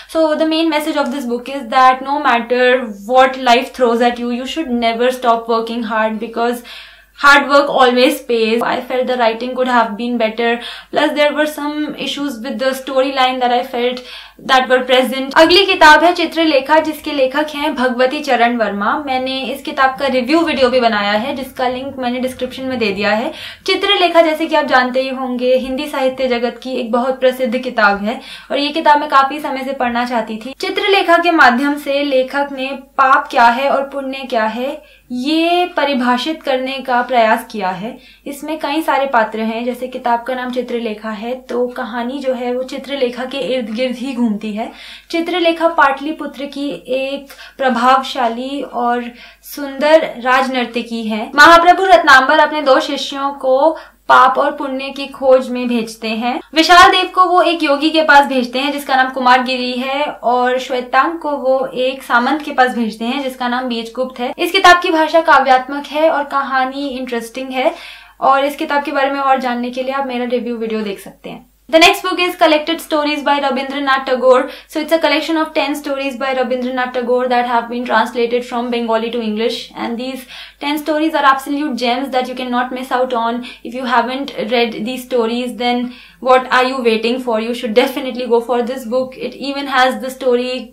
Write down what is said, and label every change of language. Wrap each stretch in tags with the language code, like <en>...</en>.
<en>So the main message of this book is that no matter what life throws at you, you should never stop working hard because hard work always pays. I felt the writing could have been better. Plus there were some issues with the storyline that I felt that were present.</en> <hi>अगली किताब है चित्रलेखा, जिसके लेखक हैं भगवती चरण वर्मा. मैंने इस किताब का रिव्यू वीडियो भी बनाया है जिसका लिंक मैंने डिस्क्रिप्शन में दे दिया है. चित्रलेखा, जैसे कि आप जानते ही होंगे, हिंदी साहित्य जगत की एक बहुत प्रसिद्ध किताब है और ये किताब मैं काफी समय से पढ़ना चाहती थी. चित्रलेखा के माध्यम से लेखक ने पाप क्या है और पुण्य क्या है ये परिभाषित करने का प्रयास किया है. इसमें कई सारे पात्र हैं. जैसे किताब का नाम चित्रलेखा है तो कहानी जो है वो चित्रलेखा के इर्द गिर्द ही घूमती है. चित्रलेखा पाटलिपुत्र की एक प्रभावशाली और सुंदर राजनर्तकी है. महाप्रभु रत्नांबर अपने 2 शिष्यों को पाप और पुण्य की खोज में भेजते हैं. विशाल देव को वो एक योगी के पास भेजते हैं जिसका नाम कुमारगिरी है, और श्वेतांग को वो एक सामंत के पास भेजते हैं जिसका नाम बीजगुप्त है. इस किताब की भाषा काव्यात्मक है और कहानी इंटरेस्टिंग है, और इस किताब के बारे में और जानने के लिए आप मेरा रिव्यू वीडियो देख सकते हैं.</hi> <en>The next book is Collected Stories by Rabindranath Tagore. So it's a collection of 10 stories by Rabindranath Tagore that have been translated from Bengali to English. And these 10 stories are absolute gems that you cannot miss out on. If you haven't read these stories, then what are you waiting for? You should definitely go for this book. It even has the story</en>